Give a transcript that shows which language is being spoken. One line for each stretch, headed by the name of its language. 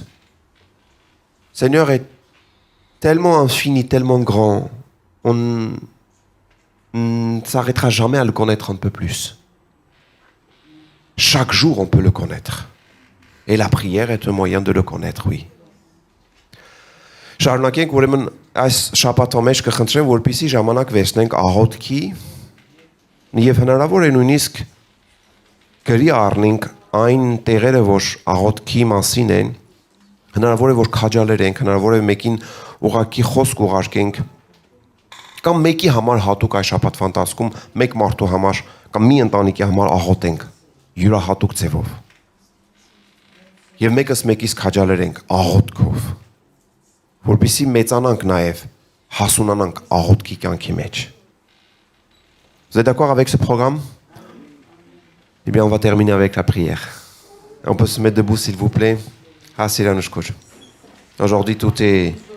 French: Le Seigneur est tellement infini, tellement grand, on ne s'arrêtera jamais à le connaître un peu plus. Chaque jour, on peut le connaître. Et la prière est un moyen de le connaître, oui.
Armenian: Շարունակենք ուրեմն այս շաբաթվա մեջ կխնդրեմ, որպեսզի ժամանակ վերցնենք աղոթքի եւ հնարավոր է նույնիսկ գրի առնենք այն տեղերը, որ աղոթքի մասին են, հնարավոր է որ քաջալերենք, հնարավոր է մեկին ուղակի խոսք ուղարկենք կամ մեկի համար հատուկ այս շաբաթվա ընթացքում մեկ մարդու համար կամ մի ընտանիքի համար աղոթենք յուրահատուկ ձևով։ Եվ մեկս մեկից քաջալերենք աղոթքով, որպեսզի մեծանանք նաև հասունանանք աղոթքի կյանքի մեջ։
French: Vous êtes d'accord avec ce programme? Eh bien, on va terminer avec la prière. On peut se mettre debout, s'il vous plaît. Ah, c'est là, nous, aujourd'hui, tout est...